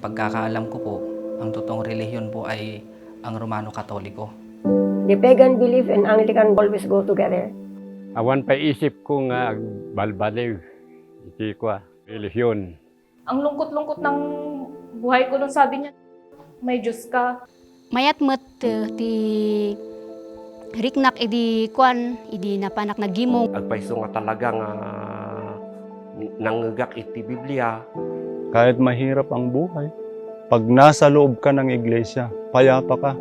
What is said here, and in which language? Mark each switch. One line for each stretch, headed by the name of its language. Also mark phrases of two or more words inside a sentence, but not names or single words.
Filipino: Pagkakaalam ko po, ang totoong relihiyon po ay ang Romano Katoliko.
English: The pagan belief and Anglican always go together.
Iloko: Awan pa isip ko nga balbaliw, iti ko relihiyon.
Filipino: Ang lungkot-lungkot ng buhay ko nung sabi niya, may Diyos ka.
Iloko: Mayat met ti riknak idi kwan idi napanak na gimong. Agpaiso nga talagang nanggagak iti Biblia.
Filipino: Kahit mahirap ang buhay, pag nasa loob ka ng iglesia, payapa ka.